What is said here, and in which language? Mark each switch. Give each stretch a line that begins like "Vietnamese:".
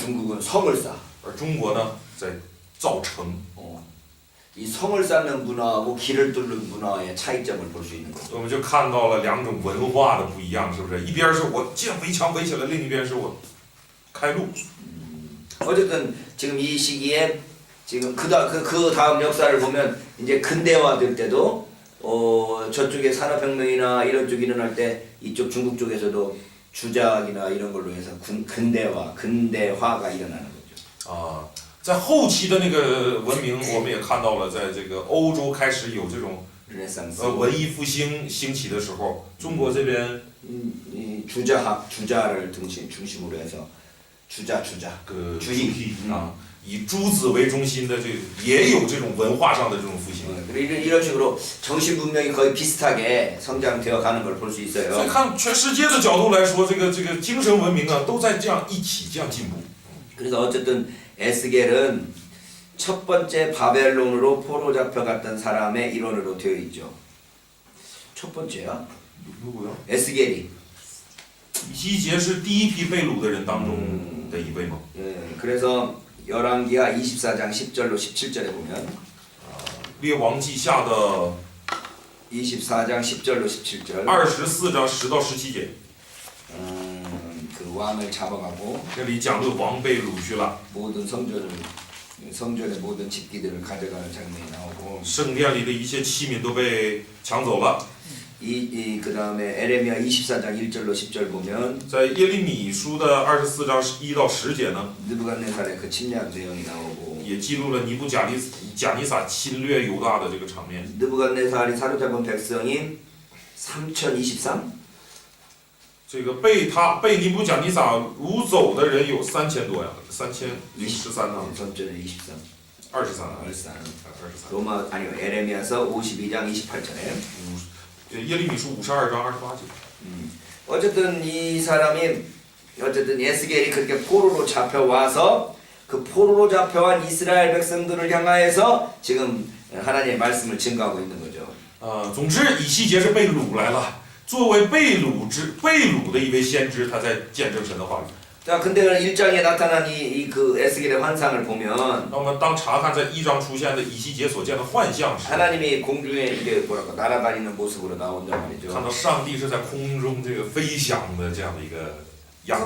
Korean: 중국은 성을 쌓아.
Chinese: 而中国呢，在造城。
Korean: 이 성을 쌓는 문화하고 길을 뚫는 문화의 차이점을 볼 수 있는 거죠.
Chinese: 我们就看到了两种文化的不一样，是不是？一边是我建围墙围起来，另一边是我开路。
Korean: 어쨌든 지금 이 시기에 지금 그 다음 역사를 보면 이제 근대화될 때도 저쪽에 산업혁명이나 이런 쪽 일어날 때 이쪽 중국 쪽에서도 주작이나 이런 걸로 해서 근대화가 일어나는 거죠.
Chinese: 啊，在后期的那个文明，我们也看到了，在这个欧洲开始有这种
Korean: 르네상스.
Chinese: 文艺复兴兴起的时候，中国这边
Korean: 이 주자를 중심으로 해서 주자 个 주의.
Chinese: 啊，以诸子为中心的这个也有这种文化上的这种复兴。
Korean: 이런 식으로 정신 분명히 거의 비슷하게 성장되어 가는 걸 볼 수
Chinese: 所以
Korean: 있어요.
Chinese: 看全世界的角度来说，这个精神文明啊，都在这样一起这样进步。
Korean: 그래서 어쨌든 에스겔은 첫 번째 바벨론으로 포로 잡혀갔던 사람의 일원으로 되어 있죠. 첫 번째야? 누구요? 에스겔이.
Chinese: 以西结是第一批被掳的人当中的一位吗？
Korean: 예, 그래서 열왕기하 24장 10절로 17절에 보면
Chinese: 列王记下的
Korean: 24장 10절로 17절
Chinese: 24章10到17节，
Korean: 음, 왕을 잡아가고
Chinese: 这里讲论王被掳去了，
Korean: 모든 성전의 모든 집기들을 가져가는 장면이 나오고
Chinese: 圣殿里的一些器皿都被抢走了。
Korean: 그 다음에 에레미야 24장 1절로 10절 보면
Chinese: 在耶利米书的24章1到10节呢，
Korean: 느부갓네살의 그 침략 내용이 나오고
Chinese: 也记录了尼布甲尼撒侵略犹大的这个场面。
Korean: 느부갓네살이 사로잡은 백성이 3023?
Chinese: 这个被尼布甲尼撒掳走的人有3000多呀，3013呢，
Korean: 전전에 23.
Chinese: 23啊，
Korean: 23.
Chinese: 23。
Korean: 로마 아니요 에레미야서 52장 28절에
Chinese: 耶利米书52章28节。
Korean: 어쨌든 이 사람이 어쨌든 에스겔이 그렇게 포로로 잡혀와서 그 포로로 잡혀간 이스라엘 백성들을 향하여서 지금 하나님의 말씀을 증거하고 있는 거죠.
Chinese: 总之以西结是被掳来了，作为被掳的一位先知，他在见证神的话语。
Korean: 자, 근데 1장에 나타난 그 에스겔의 환상을 보면
Chinese: 那我们当查看在1章出现的以西结所见的幻象时，
Korean: 하나님이 공중에 이게 뭐랄까 날아다니는 모습으로 나온단
Chinese: 看
Korean: 말이죠.
Chinese: 到上帝是在空中这个飞翔的这样的一个样式。